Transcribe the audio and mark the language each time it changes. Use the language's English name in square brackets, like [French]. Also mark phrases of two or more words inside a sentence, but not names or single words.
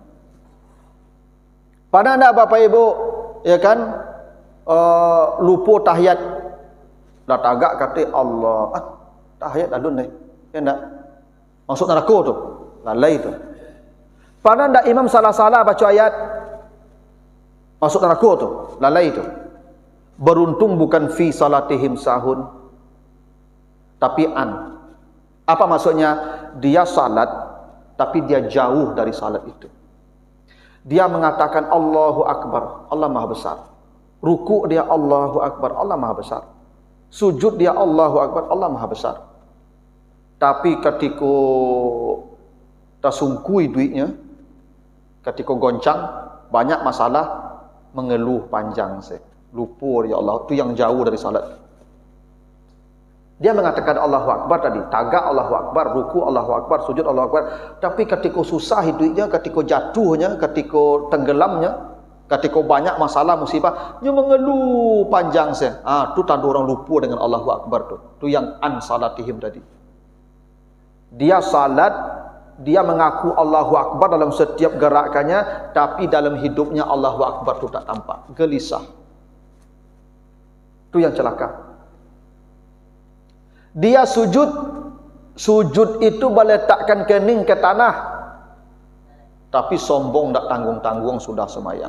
[Indonesian] Pernah tak Bapak Ibu, ya kan, lupa tahiyat. [Minangkabau] Lah tagak kata Allah, tahiyat alun deh. [Indonesian] Ya tak? Masuk neraka tu. Lalai tu. Pernah tak imam salah-salah baca ayat? Masuk neraka tu, lalai tu. Beruntung bukan [Arabic] في صلاتهم ساهون, [Indonesian] tapi an. Apa maksudnya? Dia salat, tapi dia jauh dari salat itu. Dia mengatakan [Arabic] الله أكبر, [Indonesian] Allah Maha Besar. Ruku' dia [Arabic] الله أكبر, [Indonesian] Allah Maha Besar. Sujud dia [Arabic] الله أكبر, [Indonesian] Allah Maha Besar. Tapi ketika tersungkui duitnya, ketika goncang, banyak masalah, mengeluh panjang saya. Lupa [Arabic] يا الله, [Indonesian] itu yang jauh dari salat. Dia mengatakan [Arabic] الله أكبر [Indonesian] tadi, tagak [Arabic] الله أكبر, [Indonesian] ruku [Arabic] الله أكبر, [Indonesian] sujud [Arabic] الله أكبر, [Indonesian] tapi ketika susah hidupnya, ketika jatuhnya, ketika tenggelamnya, ketika banyak masalah musibah, dia mengeluh panjang saya. Tu tanda orang lupa dengan [Arabic] الله أكبر [Indonesian] tu. Tu yang [Arabic] عن صلاتهم [Indonesian] tadi. Dia salat, dia mengaku [Arabic] الله أكبر [Indonesian] dalam setiap gerakannya, tapi dalam hidupnya [Arabic] الله أكبر [Indonesian] tu tak tampak. Gelisah. Tu yang celaka. Dia sujud, sujud itu meletakkan kening ke tanah, tapi sombong tak tanggung-tanggung sudah semayang.